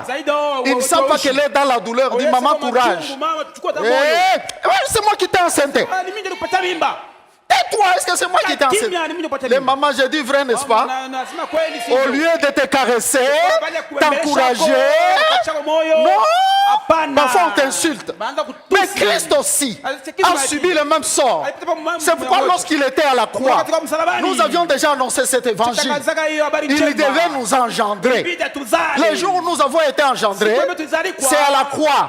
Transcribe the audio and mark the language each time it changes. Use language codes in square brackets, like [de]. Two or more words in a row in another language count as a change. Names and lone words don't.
[sw] Zaidi hao [fr] Ils ne savent pas qu'elle est dans la douleur. Dit maman, courage. [sw] Mama, chukua Eh, tamoyo. [fr] ouais, c'est moi qui t'ai enceinte. [sw] Ah, ni mimi ndio nikupatia mimba. [fr] Tais-toi, est-ce que c'est moi qui t'ai enceinte? [sw] Kimya, ni mimi ndio nikupatia [fr] Les [sw] mimba. [fr] mamans, j'ai dit vrai, n'est-ce pas? [sw] Nasema kweli [fr] Au [sw] sivyo. [fr] lieu de te caresser, t'encourager, Non. non. [sw] Hapana. [fr] Parfois on t'insulte. [sw] Baanza kutusi. [fr] Mais Christ aussi a subi le même sort. C'est pourquoi lorsqu'il était à la croix, nous avions déjà annoncé cet évangile. Il devait nous engendrer. Les jours où nous avons été engendrés, c'est à la croix.